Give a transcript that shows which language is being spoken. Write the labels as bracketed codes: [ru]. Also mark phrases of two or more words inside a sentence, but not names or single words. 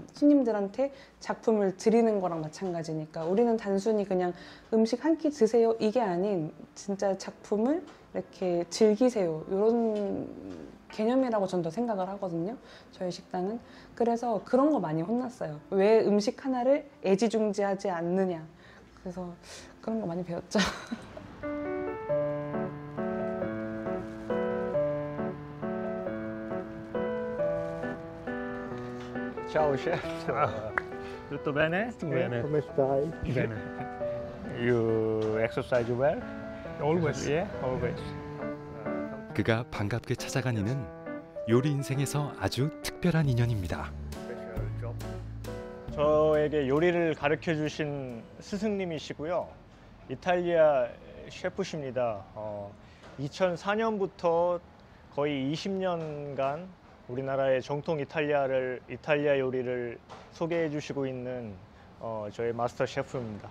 [ko] 손님들한테 작품을 드리는 거랑 마찬가지니까 우리는 단순히 그냥 음식 한 끼 드세요 이게 아닌 진짜 작품을 이렇게 즐기세요 이런 개념이라고 전 더 생각을 하거든요. 저희 식당은. 그래서 그런 거 많이 혼났어요. 왜 음식 하나를 애지중지하지 않느냐. 그래서 그런 거 많이 배웠죠. [it] Ciao chef. Tutto bene? Bene. Come stai? Bene. [en] You exercise well? Always. Yeah, always. [ko] 그가 반갑게 찾아간 이는 요리 인생에서 아주 특별한 인연입니다. 저에게 요리를 가르쳐 주신 스승님이시고요. 이탈리아 셰프십니다. 2004년부터 거의 20년간 우리나라의 정통 이탈리아 요리를 소개해 주시고 있는 저의 마스터 셰프입니다.